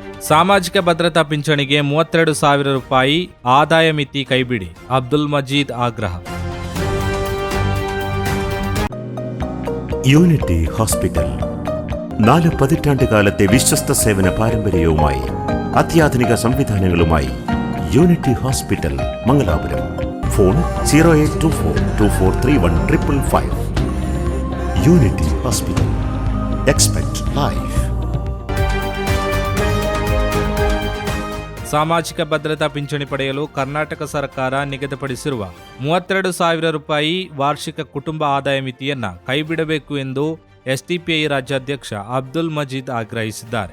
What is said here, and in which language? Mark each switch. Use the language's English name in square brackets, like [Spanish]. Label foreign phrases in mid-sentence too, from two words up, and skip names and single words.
[Kannada] ಸಾಮಾಜಿಕ ಭದ್ರತಾ ಪಿಂಚಣಿಗೆ 32,000 ರೂಪಾಯಿ ಆದಾಯ ಮಿತಿ ಕೈಬಿಡಿ, ಅಬ್ದುಲ್ ಮಜೀದ್ ಆಗ್ರಹ. [Malayalam] യൂണിറ്റി ഹോസ്പിറ്റൽ 4 പതിറ്റാണ്ടുകാലത്തെ വിശ്വസ്ത സേവന പാരമ്പര്യവുമായി അത്യാധുനിക സംവിധാനങ്ങളുമായി യൂണിറ്റി ഹോസ്പിറ്റൽ മംഗലാപുരം. ഫോൺ 0824243155. യൂണിറ്റി ഹോസ്പിറ്റൽ. [English] expect life. [Kannada] ಸಾಮಾಜಿಕ ಭದ್ರತಾ ಪಿಂಚಣಿ ಪಡೆಯಲು ಕರ್ನಾಟಕ ಸರ್ಕಾರ ನಿಗದಿಪಡಿಸಿರುವ 32,000 ರೂಪಾಯಿ ವಾರ್ಷಿಕ ಕುಟುಂಬ ಆದಾಯ ಮಿತಿಯನ್ನ ಕೈಬಿಡಬೇಕು ಎಂದು ಎಸ್ಡಿಪಿಐ ರಾಜ್ಯಾಧ್ಯಕ್ಷ ಅಬ್ದುಲ್ ಮಜೀದ್ ಆಗ್ರಹಿಸಿದ್ದಾರೆ.